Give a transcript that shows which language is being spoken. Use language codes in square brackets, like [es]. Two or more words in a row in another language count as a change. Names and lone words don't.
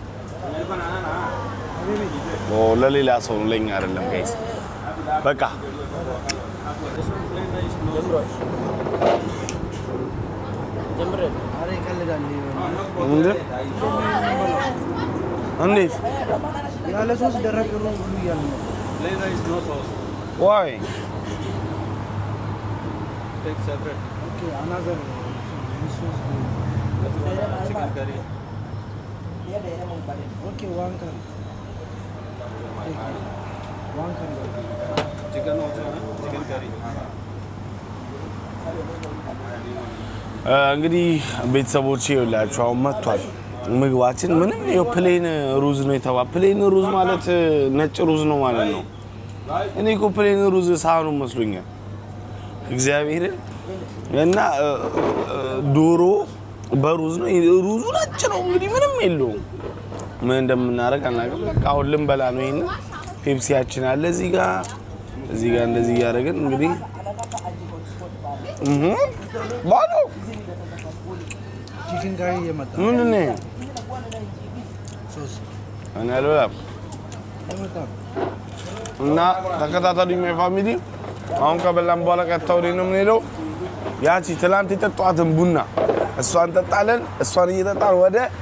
[am] ለሌላ ሰው ለኛ አይደለም ጋይስ በቃ ጀምረ አሬ ቀልዳል እንዴት ያለ ሶስ ደረቅ ነው ሁሉ ያለው ሌላ [en] is no sauce why take separate okay another sauce chicken curry okay one curry chicken also chicken curry [am] እንግዲህ ቤተሰቦቼ ይላችሁ አሁን መጥቷል ምግባችን ምንም ይሄው ፕሌን ሩዝ ነው የተባለ ፕሌን ሩዝ ማለት ነጭ ሩዝ ነው ማለት ነው እኔ እኮ ፕሌን ሩዝ ሳህኑ መስሎኛል እግዚአብሔር እና ዶሮ በሩዝ ነው ሩዙ ነጭ ነው እንግዲህ ምንም የለውም ምን እንደምናረግ አናውቅም በቃ አሁን ልንበላ ነው ይሄን ፔፕሲያችን አለ እዚህ ጋር እንደዚህ ያደረግን እንግዲህ ባዶ [en] chicken curry [hi] ये मत नहीं ሶስ [am] እኔ አልበላም እና ተከታተሉኝ [en] my family [am] አሁን ከበላን በኋላ ቀጥታ ወዴት ነው የምንሄደው ያቺ ትላንት የጠጣኋትን ቡና እሷን እንጠጣለን እሷን እየጠጣን ወደ